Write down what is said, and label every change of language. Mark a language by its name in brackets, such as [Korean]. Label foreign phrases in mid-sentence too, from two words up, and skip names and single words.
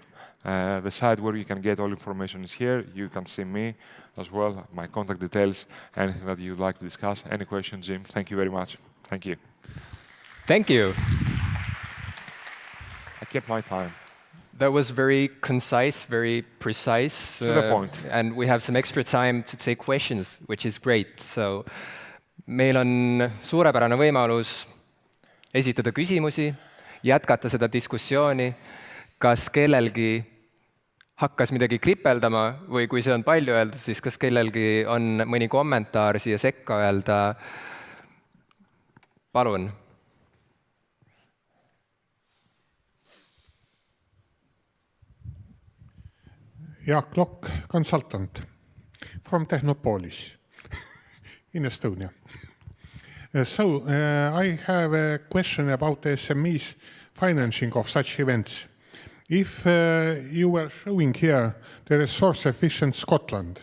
[English] The site where you can get all information is here. You can see me as well, my contact details, anything that you'd like to discuss. Any questions, Jim? Thank you very much. Thank you. Thank you. I kept my time. That was very concise, very precise. To the point. And we have some extra time to take questions, which is great. [Estonian] So meil on suurepärane võimalus esitada küsimusi, jätkata seda diskussiooni. Kas kellelgi hakkas midagi kripeldama või kui see on palju öeldud, siis kas kellelgi on mõni kommentaar siia sekka öelda? Palun. [English] Jaak Lokk, consultant from Technopolis in Estonia. I have a question about the SMEs financing of such events. If you were showing here the resource-efficient Scotland,